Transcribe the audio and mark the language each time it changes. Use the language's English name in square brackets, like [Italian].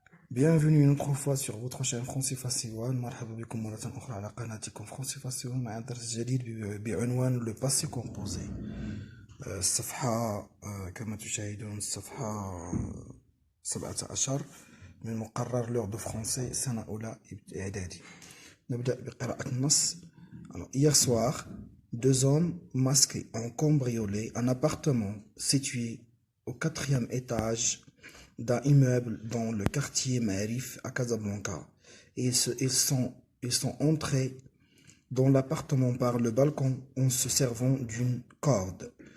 [French] Bienvenue une autre fois sur votre chaîne français facile 1. [Arabic] مرحبا بكم مرة أخرى على قناتكم فرنسي فاسي 1 مع درس جديد بعنوان لو باسي كومبوزي. الصفحة كما تشاهدون الصفحة 17 من مقرر لغة دو فرنسي سنة أولى إعدادي. نبدأ بقراءة النص. [French] Hier soir, deux hommes masqués ont cambriolé un appartement situé au 4e étage d'un immeuble dans le quartier Maarif à Casablanca. Ils sont entrés dans l'appartement par le balcon en se servant d'une corde.